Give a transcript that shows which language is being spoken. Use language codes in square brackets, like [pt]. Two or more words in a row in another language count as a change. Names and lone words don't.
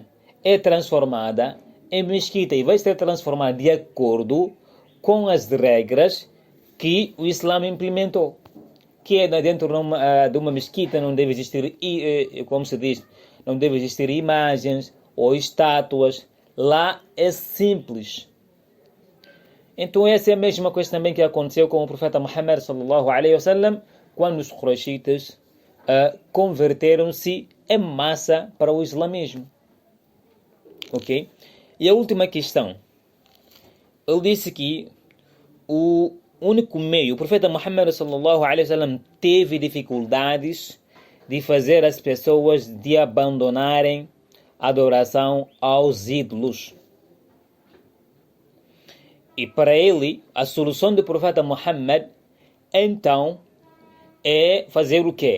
[pt] É transformada em mesquita e vai ser transformada de acordo com as regras que o Islã implementou. Que é dentro de uma mesquita não deve existir, como se diz, não deve existir imagens ou estátuas. Lá é simples. Então essa é a mesma coisa também que aconteceu com o profeta Muhammad [ar] صلى الله عليه وسلم, [pt] quando os quraishitas converteram-se em massa para o islamismo. Ok? E a última questão. Ele disse que o único meio, o profeta Muhammad [ar] صلى الله عليه وسلم [pt] teve dificuldades de fazer as pessoas de abandonarem a adoração aos ídolos. E para ele, a solução do profeta Muhammad, então, é fazer o quê?